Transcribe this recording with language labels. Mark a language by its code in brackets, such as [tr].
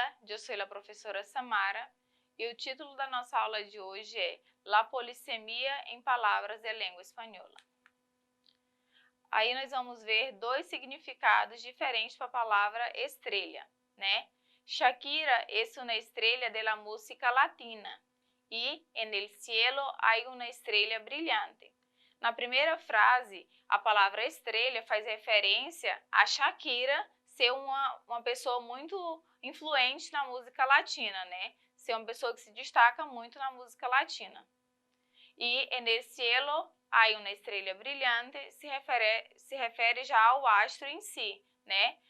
[pt] eu sou a professora Samara e o título da nossa aula de hoje é La polissemia em palavras de língua espanhola. Aí nós vamos ver dois significados diferentes para a palavra estrela, né? [es] Shakira es una estrella de la música latina e en el cielo hay una estrella brillante. [pt] Na primeira frase, a palavra estrela faz referência a Shakira ser uma pessoa muito influente na música latina, né? Ser uma pessoa que se destaca muito na música latina. E [es] en el cielo hay una estrella brillante [pt] se refere já ao astro em si, né?